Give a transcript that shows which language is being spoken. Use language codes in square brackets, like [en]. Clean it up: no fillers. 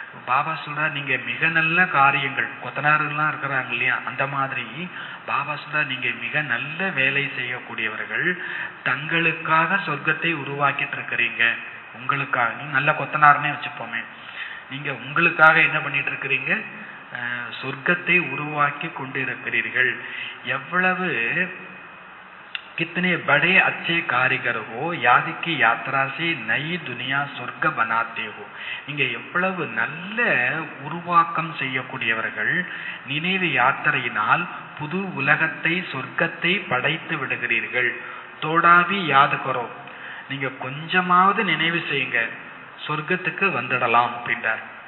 [ta] பாபா சொல்றார், நீங்க மிக நல்ல காரியங்கள், கொத்தனாருலாம் இருக்கிறாங்க இல்லையா, அந்த மாதிரி பாபா சொல்றார், நீங்க மிக நல்ல வேலை செய்யக்கூடியவர்கள், தங்களுக்காக சொர்க்கத்தை உருவாக்கிட்டு இருக்கிறீங்க. உங்களுக்காக, நீ நல்ல கொத்தனார்னே வச்சுப்போமே, நீங்க உங்களுக்காக என்ன பண்ணிட்டு இருக்கிறீங்க, சொர்க்கத்தை உருவாக்கி கொண்டு இருக்கிறீர்கள். [hi] எவ்வளவு कितने बड़े अच्छे कारीगर हो, याद की यात्रा से नई दुनिया சொர்க்க बनाते हो. [ta] நீங்க எவ்வளவு நல்ல உருவாக்கம் செய்யக்கூடியவர்கள், நினைவு யாத்திரையினால் புது உலகத்தை சொர்க்கத்தை படைத்து விடுகிறீர்கள். [hi] தோடாவி யாது கரோ, [ta] நீங்க கொஞ்சமாவது நினைவு செய்யுங்க, சொர்க்கத்துக்கு வந்துடலாம் அப்படின்றார்.